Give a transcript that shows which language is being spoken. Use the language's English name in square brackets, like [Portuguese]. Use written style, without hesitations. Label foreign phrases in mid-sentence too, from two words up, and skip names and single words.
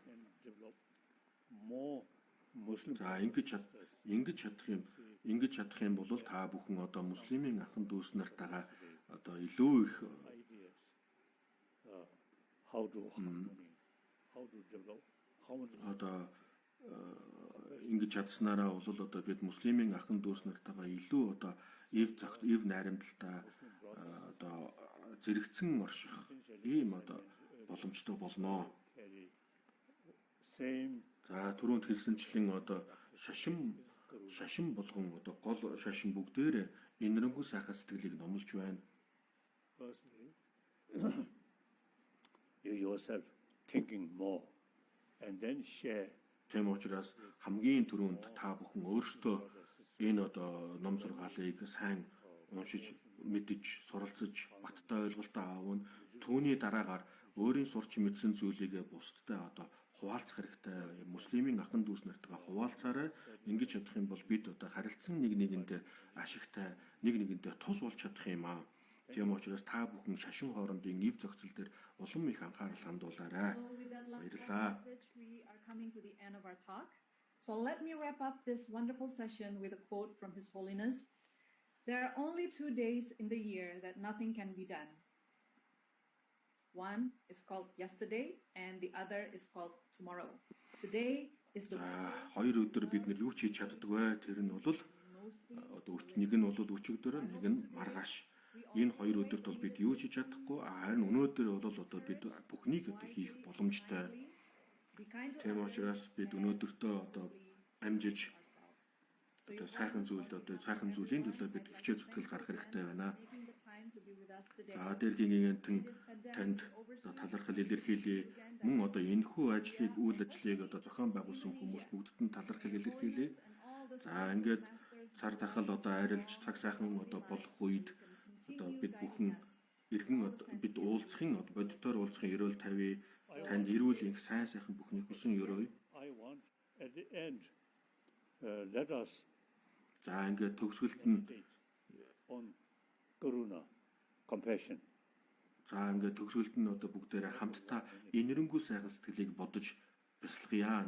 [Mongolian] За ингэж чадах юм бол та бүхэн одоо муслимын ахын дүүс нартайгаа одоо илүү их одоо ингэж чадсанараа бол одоо бид муслимын ахын дүүс нартайгаа илүү одоо ив найрамдалтай одоо зэрэгцэн орших ийм одоо боломжтой болно. За түрүүнд хэлсэнчлэн одоо шашин болгон одоо гол шашин бүгдээрээ инэрэнгүй сайхан сэтгэлийг номлож байна. [English] You yourself thinking more and then share. [Mongolian] Тэм учраас хамгийн түрүүнд та бүхэн өөрсдөө энэ одоо ном сургаалыг сайн уншиж, мэдж, суралцж, баттай ойлголтоо аавна. Түүний дараагаар өөрийн сурч мэдсэн зүйлийг бусдтай одоо хуваалцах хэрэгтэй. Муслимын ахын дүүс нартайгаа хуваалцаарай. Ингэж чадах юм бол бид одоо харилцсан нэг нэгэндээ ашигтай, нэг нэгэнтэй тус болж чадах юм аа. Тийм учраас та бүхэн шашин хоорондын эв зохицол дээр улам их анхаарал хандуулаарай. [English] So with that last [Mongolian] Баярлалаа. [English] message, we are coming to the end of our talk. So let me wrap up this wonderful session with a quote from His Holiness. There are only 2 days in the year that nothing can be done. One is called yesterday and the other is called tomorrow. Today is the [Mongolian] Хоёр өдөр бид нар юу ч хийж чаддаг вэ? Тэр нь бол [English] mostly [Mongolian] одоо нэг нь бол өчигдөр, нэг нь маргааш. Энэ хоёр өдөрт бол бид юу ч хийж чадахгүй. Харин өнөөдөр бол одоо бид бүхнийг одоо хийх боломжтой. [English] be kind to [Mongolian] Тийм учраас бид өнөөдөртөө одоо амжиж одоо сайхан зүйлийн төлөө бид хичээл зүтгэл гаргах хэрэгтэй байна. [English] making the time to be with us today. [Mongolian] За дэргийн танд талархал илэрхийлье. Мөн одоо энэхүү ажлыг үйл ажлыг одоо зохион байгуулсан хүмүүс бүгдд нь талархал илэрхийлье. За ингээд цар тахал одоо арилж цаг сайхан одоо болох үед одоо бид бүхэн иргэн бид уулзахын бодитоор уулзахын ерөөл тавья. Танд эрүүл их сайн сайхан бүхний хүсэн ерөөе. [English] I want at the end, let us [Mongolian] За ингээд төгсгөлд нь [English] on Karuna, compassion. [Mongolian] за ингээд төгсгөлд нь одоо бүгдээрээ хамтдаа инэрэнгүү сайхан сэтгэлийг бодож бясалгая.